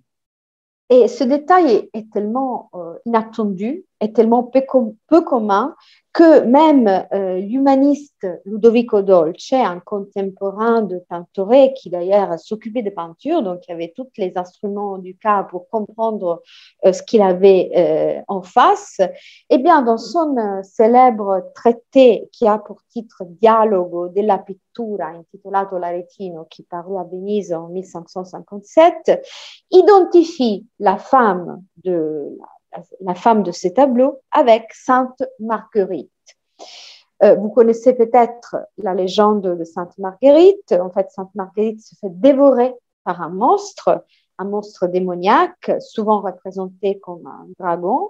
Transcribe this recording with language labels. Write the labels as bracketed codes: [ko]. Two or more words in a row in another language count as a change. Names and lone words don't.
[fr] Et ce détail est tellement inattendu est tellement peu commun que même l'humaniste Ludovico Dolce, un contemporain de Tintoret, qui d'ailleurs s'occupait de peinture, donc il y avait tous les instruments du cas pour comprendre ce qu'il avait en face, eh bien, dans son célèbre traité qui a pour titre Dialogo della pittura, intitolato L'Aretino, qui parut à Venise en 1557, identifie la femme de ces tableaux avec Sainte Marguerite. Vous connaissez peut-être la légende de Sainte Marguerite. En fait, Sainte Marguerite se fait dévorer par un monstre démoniaque, souvent représenté comme un dragon.